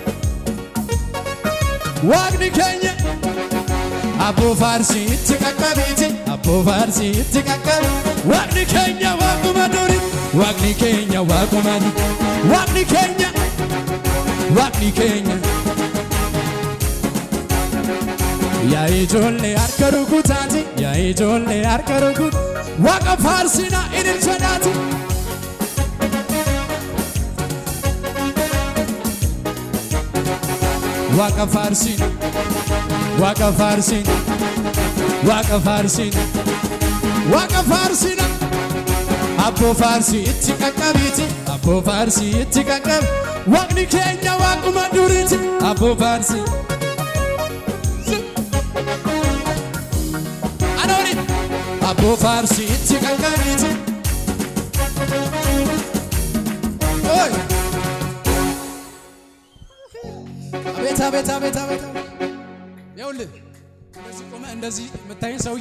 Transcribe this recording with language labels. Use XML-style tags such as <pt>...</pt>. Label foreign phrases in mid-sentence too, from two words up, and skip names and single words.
<om>waaqni keenya abboo faarsi itti qaqqabiiti abboo faarsi itti qaqqabi waaqni keenya waaquma duriiti waaqni keenya waaquma waaqni keenya waaqni keenya yaa ijoollee harka rukutaati yaa ijoollee harka rukut waaqa faarsina ililchadhaati waaqa faarsina waaqa faarsina waaqa faarsina waaqa faarsina abboo faarsi itti qaqqabiiti abboo faarsi itti qaqqabi waaqni keenya waaquma duriiti abboo faarsi abboo faarsi itti qaqqabiiti</om> <am>ኦይ አቤት አቤት አቤት አቤት ይኸውልህ እንደዚህ ቆመ እንደዚህ የምታይን ሰውዬ</am>